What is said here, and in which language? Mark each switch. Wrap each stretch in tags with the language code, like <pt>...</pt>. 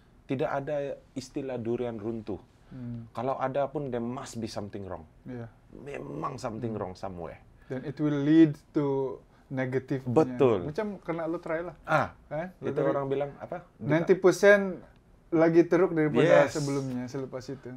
<ms>Tidak ada istilah durian runtuh. Kalau ada pun,</ms> <en>there must be something wrong.</en> <ms>Memang</ms> <en>something wrong somewhere. Dan it will lead to negative.</en> <ms>Betul. Macam kena lo try lah. Itu orang bilang apa? 90% lagi teruk daripada sebelumnya, selepas itu.</ms>